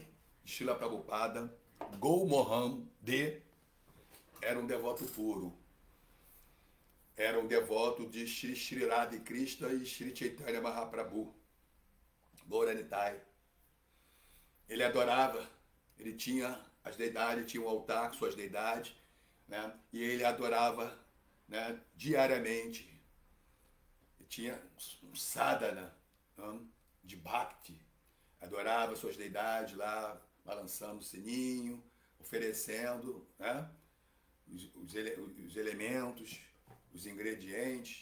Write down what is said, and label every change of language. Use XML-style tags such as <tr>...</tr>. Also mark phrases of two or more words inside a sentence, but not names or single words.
<pt>de Srila Prabhupada, Gou Mohan De, era um devoto puro. Era um devoto de Shri Shri Radha Krishna e Shri Chaitanya Mahaprabhu, Gauranitai. Ele adorava, ele tinha as deidades, tinha um altar com suas deidades, né? E ele adorava, né, diariamente. Ele tinha um sadhana, né, de bhakti, adorava suas deidades lá, balançando o sininho, oferecendo, né, os elementos, os ingredientes.</pt>